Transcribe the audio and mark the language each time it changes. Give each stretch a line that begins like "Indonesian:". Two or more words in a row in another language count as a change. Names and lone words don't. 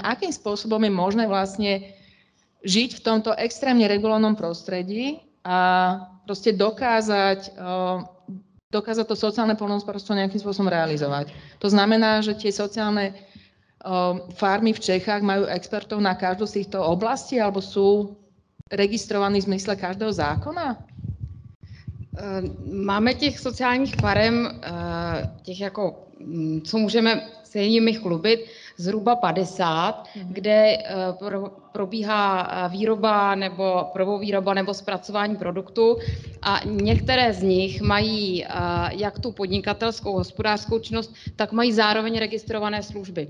Slovak: Akým spôsobom je možné vlastne žiť v tomto extrémne regulovanom prostredí a proste dokázať to sociálne poľnohospodárstvo nejakým spôsobom realizovať. To znamená, že tie sociálne farmy v Čechách majú expertov na každú z týchto oblastí alebo sú registrovaní v zmysle každého zákona?
Czech: Máme těch sociálních farem, těch jako, co můžeme se jimi chlubit, zhruba 50, kde probíhá výroba nebo prvovýroba nebo zpracování produktu a některé z nich mají jak tu podnikatelskou hospodářskou činnost, tak mají zároveň registrované služby.